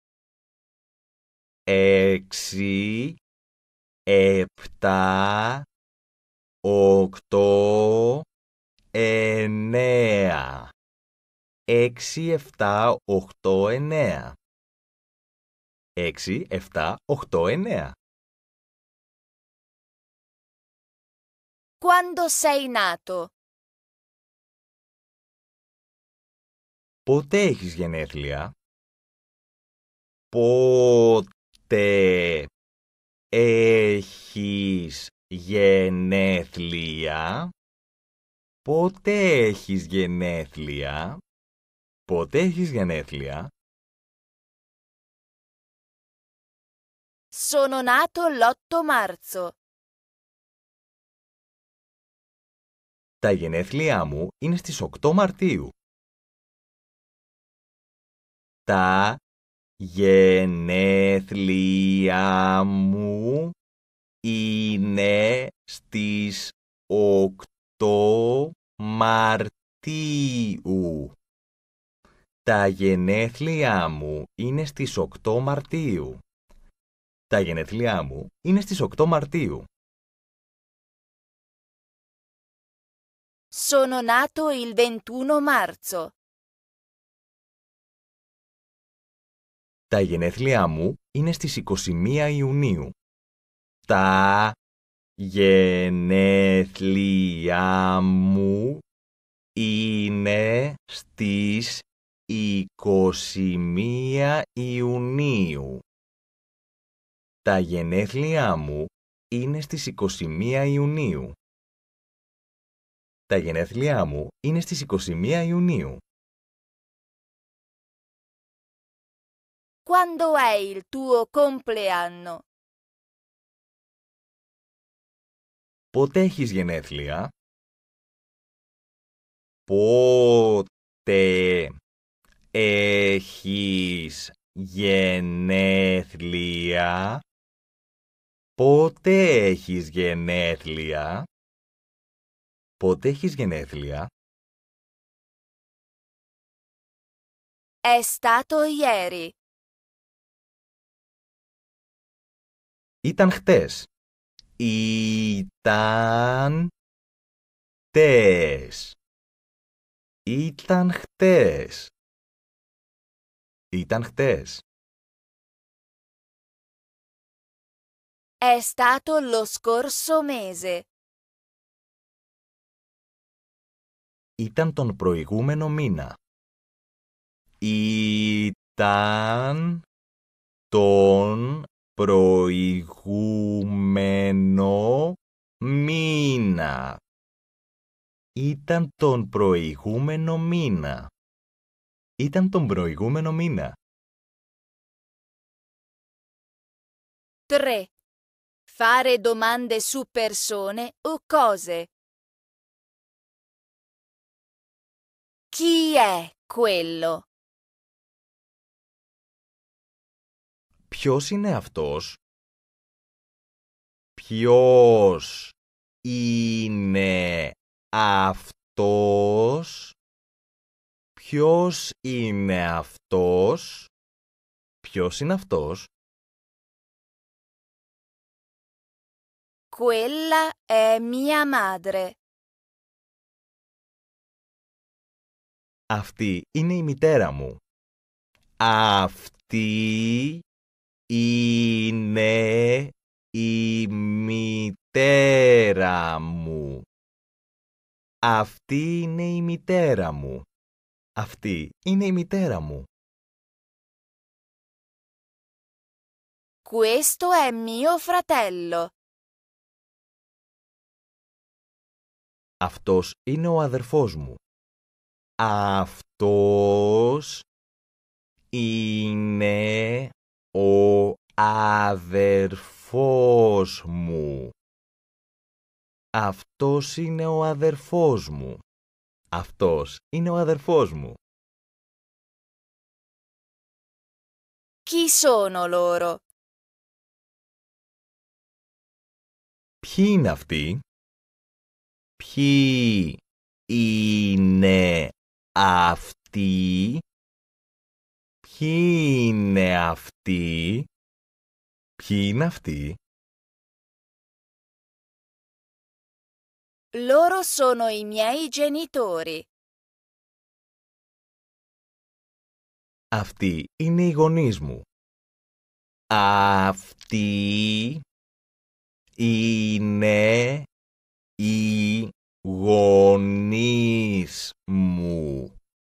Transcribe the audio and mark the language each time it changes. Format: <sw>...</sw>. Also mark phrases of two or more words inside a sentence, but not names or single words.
<it>6, 7, 8, 9. 6, 7, 8, 9. 6, 7, 8, 9. Quando sei nato?</it> <el>Πότε έχεις γενέθλια? Πότε έχεις γενέθλια? Πότε έχεις γενέθλια? Πότε έχεις γενέθλια?</el> <it>Sono nato l'8 marzo.</it> <el>Τα γενέθλιά μου είναι στις 8 Μαρτίου. Τα γενέθλιά μου είναι στις 8 Μαρτίου. Τα γενέθλιά μου είναι στις 8 Μαρτίου. Τα γενέθλιά μου είναι στις 8 Μαρτίου.</el> <it>Sono nato il 21 marzo.</it> <el>Τα γενέθλιά μου είναι στις 21 Ιουνίου. Τα γενέθλιά μου είναι στις 21 Ιουνίου. Τα γενέθλιά μου είναι στις 21 Ιουνίου. Τα γενέθλιά μου είναι στις 21 Ιουνίου.</el> <it>Quando è il tuo compleanno?</it> <el>Πότε έχεις γενέθλια? Πότε έχεις γενέθλια? Πότε έχεις γενέθλια? Πότε έχεις γενέθλια?</el> <it>È stato ieri.</it> <el>Ήταν χτες. Ήταν χτες. Ήταν χτες. Ήταν χτες.</el> <it>È stato lo scorso mese.</it> <el>Ήταν τον προηγούμενο μήνα. Ήταν τον προηγούμενο μήνα. Ήταν τον προηγούμενο μήνα. Ήταν τον προηγούμενο μήνα.</el> <it>3. Fare domande su persone o cose. Chi è quello?</it> <el>Ποιος είναι αυτός? Ποιος είναι αυτός? Ποιος είναι αυτός? Ποιος είναι αυτός?</el> <it>Quella è mia madre.</it> <el>Αυτή είναι η μητέρα μου. Αυτή είναι η μητέρα μου. Αυτή είναι η μητέρα μου. Αυτή είναι η μητέρα μου.</el> <it>Questo è mio fratello.</it> <el>Αυτός είναι ο αδερφός μου. Αυτός είναι ο αδερφός μου. Αυτός είναι ο αδερφός μου. Αυτός είναι ο αδερφός μου.</el> <it>Chi sono loro?</it> <el>Ποιοι είναι αυτοί? Ποιοι είναι αυτοί? Ποιοι είναι αυτοί? Ποιοι είναι αυτοί?</el> <it>Loro sono i miei genitori.</it> <el>Αυτοί είναι οι γονείς μου. Αυτοί είναι οι γονείς μου.</el>